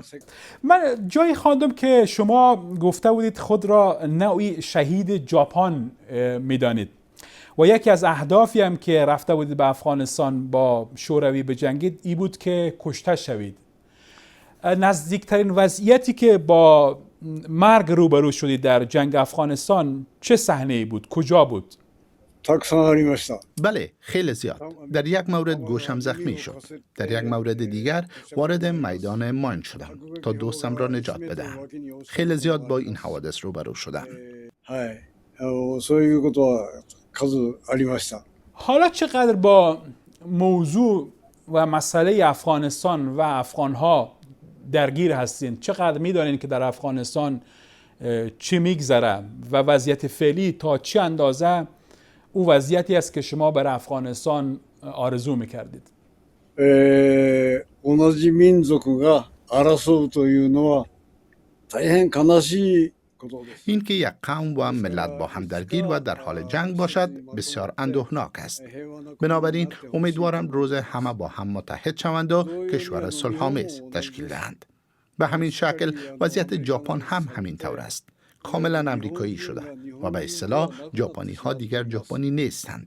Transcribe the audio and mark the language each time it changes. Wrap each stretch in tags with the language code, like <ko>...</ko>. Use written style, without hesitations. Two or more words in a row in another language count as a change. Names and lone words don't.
<fa>من جایی خواندم که شما گفته بودید خود را نوعی شهید ژاپن میدانید و یکی از اهدافی هم که رفته بودید به افغانستان با شوروی بجنگید ای بود که کشته شوید. نزدیکترین وضعیتی که با مرگ روبرو شدید در جنگ افغانستان چه صحنه‌ای بود؟ کجا بود؟</fa> <ja>たくさんありました。</ja> <fa>بله، خیلی زیاد. در یک مورد گوشم زخمی شد. در یک مورد دیگر وارد میدان ماین شدم تا دوستم را نجات بدهم. خیلی زیاد با این حوادث روبرو شدم.</fa> <ja>はい、そういうことは数ありました。</ja> <fa>حالا چقدر با موضوع و مسئله افغانستان و افغانها درگیر هستین؟ چقدر میدانین که در افغانستان چی میگذره و وضعیت فعلی تا چه اندازه او وضعیتی است که شما برای افغانستان آرزو میکردید؟</fa> <ja>同じ民族が争うというのは大変悲しいことです。</ja> <fa>این که یک قوم و ملت با هم درگیر و در حال جنگ باشد بسیار اندوهناک است. بنابراین امیدوارم روز همه با هم متحد شوند و کشور صلح‌آمیز تشکیل دهند. به همین شکل وضعیت ژاپن هم همین طور است. کاملا امریکایی شده و به اصطلاح ژاپنی ها دیگر ژاپنی نیستند.</fa>